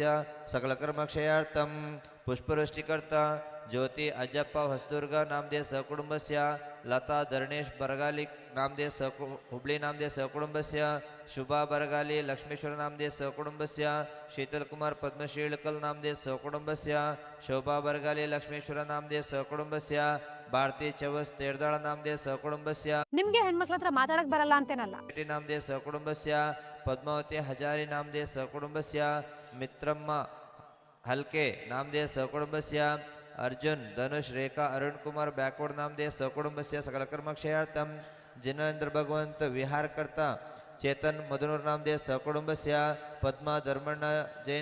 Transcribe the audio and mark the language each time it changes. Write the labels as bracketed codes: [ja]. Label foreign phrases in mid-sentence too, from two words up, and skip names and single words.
[sa] सकल कर्मक्षयार्थम पुष्पवृष्टिकर्ता ज्योति अज्जप्प ಹೊಸದುರ್ಗ नामधेय सहकुटुंबस्य लता धरणेश बरगाली नामधेय हुबली नामधेय सहकुटुंबस्य शुभा बरगाली लक्ष्मेश्वर नामधेय सहकुटुंबस्य शीतल कुमार पद्मश्री इळकल नामधेय सहकुटुंबस्य शोभा बरगाली लक्ष्मेश्वर नामधेय सहकुटुंबस्य भारती चवस तेरदाಳ नामधेय सहकुटुंबस्य [kn] ನಿಮ್ಗೆ ಹೆಣ್ಮಕ್ಳ ಹತ್ರ ಮಾತಾಡಕ್ ಬರಲ್ಲ ಅಂತೇನಲ್ಲ [sa] नामधेय सहकुटुंबस्य पद्मावती हजारी नामधेय सहकुटुंबस्य मित्रम्म हल्के नामधेय सहकुटुंबस्य अर्जुन धनुष रेखा अरुण कुमार बैकोड नामधेय सहकुटुंबस्य सकल कर्मक्षयार्थम जिनेंद्र भगवंत विहारकर्ता चेतन मधुनूर नामधेय सहकुटुंबस्य पद्मा धर्मಣ್ಣ जैन